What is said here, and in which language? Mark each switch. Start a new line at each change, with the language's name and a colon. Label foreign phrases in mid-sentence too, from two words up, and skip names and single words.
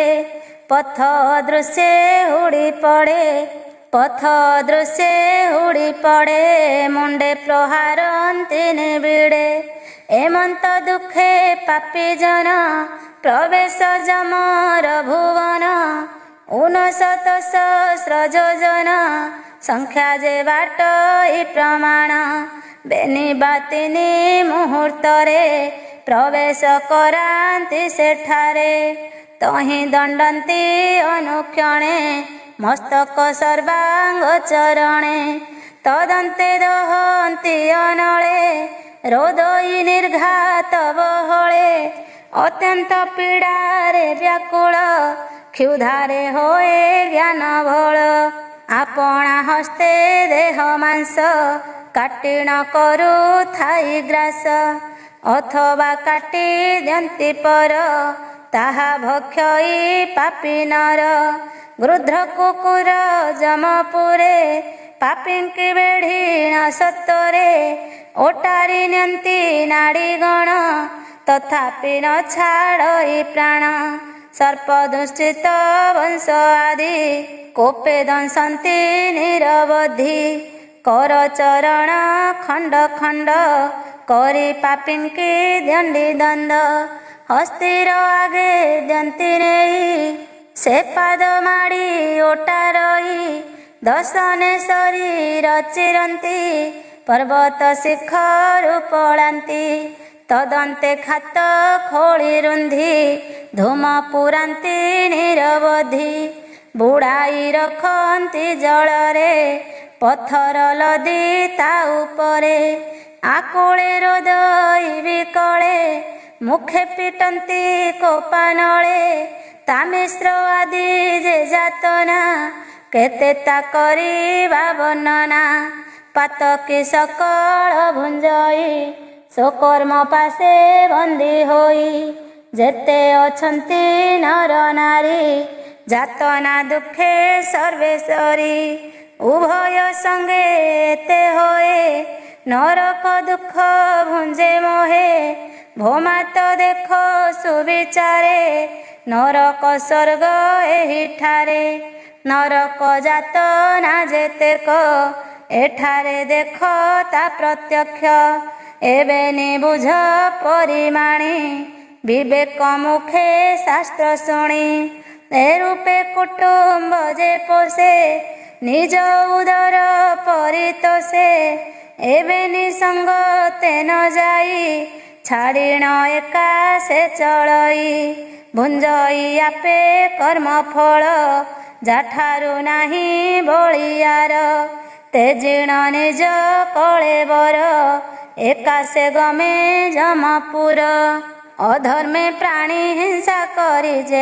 Odia: ପଥ ଦୃଶ୍ୟ ହୁଡ଼ି ପଡ଼େ ପଥ ଦୃଶ୍ୟ ହୁଡ଼ି ପଡ଼େ। ମୁଣ୍ଡେ ପ୍ରହାରନ୍ତି ନିବିଡ଼େ। ଏମନ୍ତ ଦୁଖେ ପାପୀ ଜନ ପ୍ରବେଶ ଯମର ଭୁବନ। 59 ସହସ୍ର ଯୋଜନ ସଂଖ୍ୟା ଯେ ବାଟ ଇ ପ୍ରମାଣ। ବେନି ବାତିନି ମୁହୂର୍ତ୍ତରେ ପ୍ରବେଶ କରାନ୍ତି ସେଠାରେ। ତହି ଦଣ୍ଡନ୍ତି ଅନୁକ୍ଷଣେ ମସ୍ତକ ସର୍ବାଙ୍ଗ ଚରଣେ। ତଦନ୍ତେ ଦହନ୍ତି ଅନଳେ ରୋଦଇ ନିର୍ଘାତ ବହଳେ। ଅତ୍ୟନ୍ତ ପୀଡ଼ାରେ ବ୍ୟାକୁଳ କ୍ଷୁଧାରେ ହୋଏ ଜ୍ଞାନ ବଳ। ଆପଣା ହସ୍ତେ ଦେହ ମାଂସ କାଟି ନ କରୁ ଥାଇ ଗ୍ରାସ। ଅଥବା କାଟି ଦିଅନ୍ତି ପର ତାହା ଭକ୍ଷଇ ପାପୀ ନର। ଗୃଧ୍ର କୁକୁର ଯମପୁରେ ପାପିଙ୍କି ବେଢ଼ି ସତରେ। ଓଟାରି ନିଅନ୍ତି ନାଡ଼ି ଗଣ ତଥାପି ନ ଛାଡ଼ଇ ପ୍ରାଣ। ସର୍ପ ଦୁଷ୍ଟିତ ବଂଶ ଆଦି କୋପେ ଦଂଶନ୍ତି ନିରବଧି। କର ଚରଣ ଖଣ୍ଡ ଖଣ୍ଡ କରି ପାପିଙ୍କି ଦଣ୍ଡି ଦଣ୍ଡ। ହସ୍ତିର ଆଗେ ଦିଅନ୍ତି ନେଇ ସେ ପାଦ ମାଡ଼ି ଓଟା ରହି। ଦଶନେ ଶରୀର ଚିରନ୍ତି ପର୍ବତ ଶିଖର ପଲାନ୍ତି। ତଦନ୍ତେ ଖାତ ଖୋଲି ରୁନ୍ଧି ଧୂମ ପୁରାନ୍ତି ନିରବଧି। ବୁଡ଼ାଇ ରଖନ୍ତି ଜଳରେ ପଥର ଲଦି ତା ଉପରେ। ଆକୁଳେ ରୋଦଇ ବିକଳେ ମୁଖେ ପିଟନ୍ତି କୋପାନଳେ ତାମିସ୍ର ଆଦି ଯେ ଯାତନା କେତେ ତା କରିବା ବର୍ଣ୍ଣନା ପାତକୀ ସକଳ ଭୁଞ୍ଜଇ ସ୍ୱକର୍ମ ପାଶେ ବନ୍ଦୀ ହୋଇ ଯେତେ ଅଛନ୍ତି ନର ନାରୀ ଯାତନା ଦୁଖେ ସର୍ବେଶ୍ୱରୀ ଉଭୟ ସଙ୍ଗେ ଏତେ ହୋଏ ନରକ ଦୁଖ ଭୁଞ୍ଜେ ମୋହେ ଭୋମା ତୋ ଦେଖ ସୁବିଚାରେ ନରକ ସ୍ୱର୍ଗ ଏହି ଠାରେ ନରକ ଯାତନା ଯେତେକ ଏଠାରେ ଦେଖ ତା ପ୍ରତ୍ୟକ୍ଷ ଏବେ ନିବୁଝ ପରିମାଣି ବିବେକ ମୁଖେ ଶାସ୍ତ୍ର ଶୁଣି ଏ ରୂପେ କୁଟୁମ୍ବ ଯେ ପୋଷେ ନିଜ ଉଦର ପରିତୋଷେ ଏବେ ନିସଙ୍ଗ ତେଣ ଯାଇ ଛାଡ଼ିଣ ଏକା ସେ ଚଳଇ ଭୁଞ୍ଜଇ ଆପେ କର୍ମ ଫଳ ଯାଠାରୁ ନାହିଁ ବଳିଆର ତେଜିଣ ନିଜ କଳେବର ଏକା ସେ ଗମେ ଯମପୁର ଅଧର୍ମେ ପ୍ରାଣୀ ହିଂସା କରି ଯେ